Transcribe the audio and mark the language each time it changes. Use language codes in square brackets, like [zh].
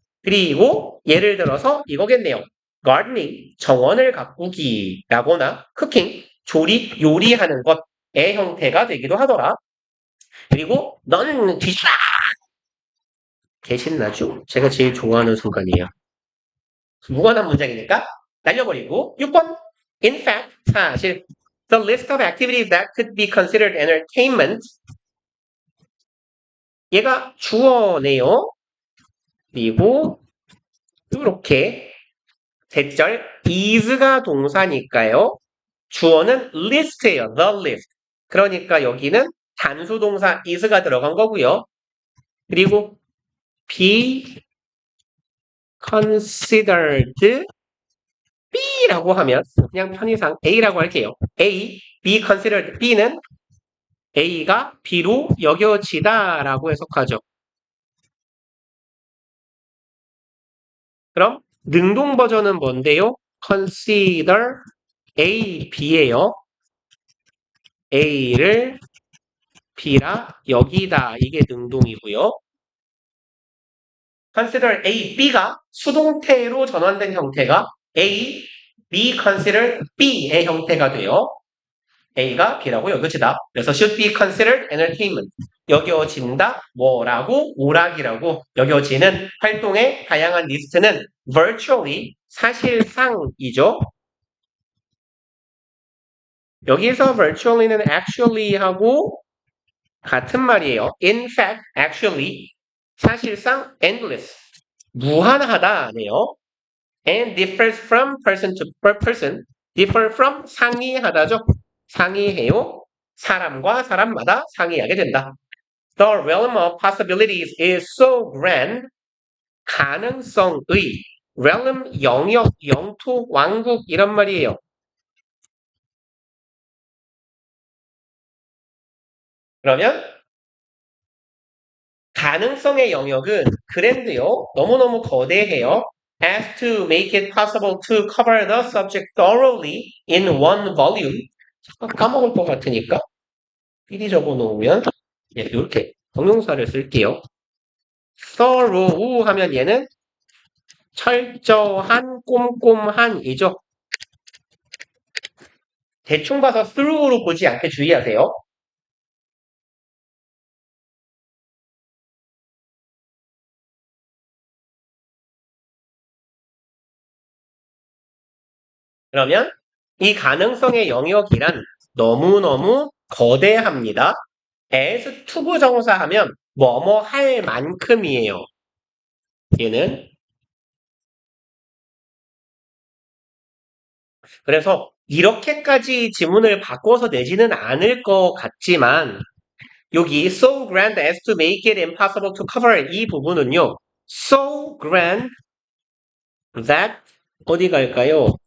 [ko] 그리고 예를 들어서 이거겠네요. gardening, 정원을 가꾸기라거나 cooking, 요리하는 것의 형태가 되기도 하더라. 그리고 너는 뒤집어! 개신나죠? 제가 제일 좋아하는 순간이에요. 무관한 문장이니까 날려버리고 6번 [en] In fact, 사실 the list of activities that could be considered entertainment [ko] 얘가 주어네요. 그리고 이렇게 대절 is가 동사니까요. 주어는 list예요. the list. 그러니까 여기는 단수 동사 is가 들어간 거고요. 그리고 be considered B라고 하면 그냥 편의상 A라고 할게요. [en] A, be considered B [ko] 는 A가 B로 여겨지다라고 해석하죠. 그럼 능동 버전은 뭔데요? consider A, B예요. A를 B라 여기다 이게 능동이고요. consider A, B가 수동태로 전환된 형태가 [en] A, be considered B [ko] 의 형태가 돼요. A가 B라고 여겨지다. 그래서 [en] should be considered entertainment. [ko] 여겨진다. 뭐라고? 오락이라고 여겨지는 활동의 다양한 리스트는 virtually, 사실상이죠. 여기서 virtually는 actually하고 같은 말이에요. [en] In fact, actually, 사실상 endless, [ko] 무한하다네요. [en] And differs from person to person. differ from [ko] 상이하다죠. 상이해요. 사람과 사람마다 상이하게 된다. [en] The realm of possibilities is so grand. [ko] 가능성의 realm 영역, 영토, 왕국 이런 말이에요. 그러면 가능성의 영역은 그랜드요. 너무너무 거대해요. [en] as to make it possible to cover the subject thoroughly in one volume. [ko] 까먹을 것 같으니까 미리 적어놓으면 이렇게 동용사를 쓸게요. thorough 하면 얘는 철저한, 꼼꼼한이죠. 대충 봐서 through로 보지 않게 주의하세요. 그러면 이 가능성의 영역이란 너무너무 거대합니다. as 투부정사 하면 뭐뭐 할 만큼이에요. 얘는 그래서 이렇게까지 지문을 바꿔서 내지는 않을 것 같지만 여기 [en] so grand as to make it impossible to cover [ko] 이 부분은요. [en] so grand that [ko] 어디 갈까요?